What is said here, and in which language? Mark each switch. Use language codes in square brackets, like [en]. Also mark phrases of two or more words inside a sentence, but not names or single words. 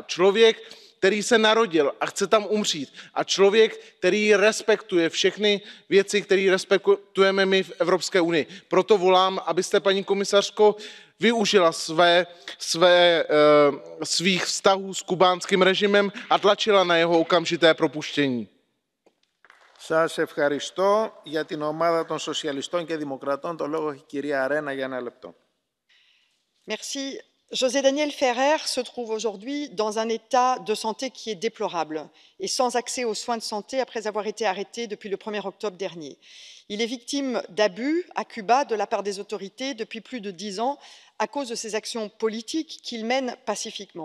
[cs] Člověk, který se narodil a chce tam umřít. A člověk, který respektuje všechny věci, které respektujeme my v Evropské unii. Proto volám, abyste, paní komisařko, využila svých vztahů s kubánským režimem a tlačila na jeho okamžité propuštění. [el] Σας ευχαριστώ. Για την ομάδα των Σοσιαλιστών και Δημοκρατών, το λόγο έχει η κυρία Αρένα για 1 λεπτό. [fr] Merci. José Daniel Ferrer se trouve aujourd'hui dans un état de santé qui est déplorable et sans accès aux soins de santé après avoir été arrêté depuis le 1er octobre dernier. Il est victime d'abus à Cuba de la part des autorités depuis plus de 10 ans à cause de ses actions politiques qu'il mène pacifiquement.